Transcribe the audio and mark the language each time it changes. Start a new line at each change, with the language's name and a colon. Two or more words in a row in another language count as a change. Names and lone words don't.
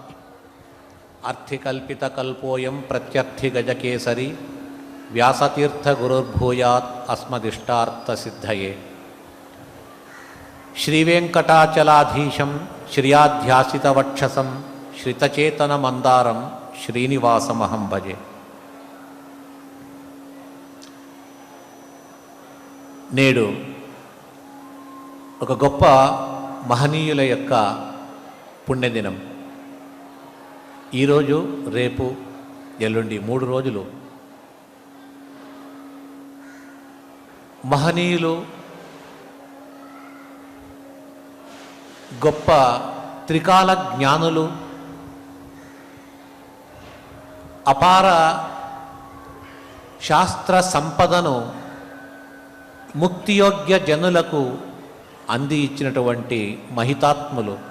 Sanskrit: अर्थिकल्पितकल्पोऽयं प्रत्यर्थिगजकेसरी व्यासतीर्थगुरुर्भूयात् अस्मदिष्टार्थसिद्धये। श्रीवेङ्कटाचलाधीशं श्रियाध्यासितवक्षसं श्रितचेतनमन्दारं श्रीनिवासमहं भजे।
Telugu: నేడు ఒక గొప్ప మహనీయుల యొక్క పుణ్యదినం. ఈరోజు రేపు ఎల్లుండి 3 రోజులు మహనీయులు, గొప్ప త్రికాల జ్ఞానులు, అపార శాస్త్ర సంపదను ముక్తియోగ్య జనులకు అంది ఇచ్చినటువంటి మహితాత్ములు.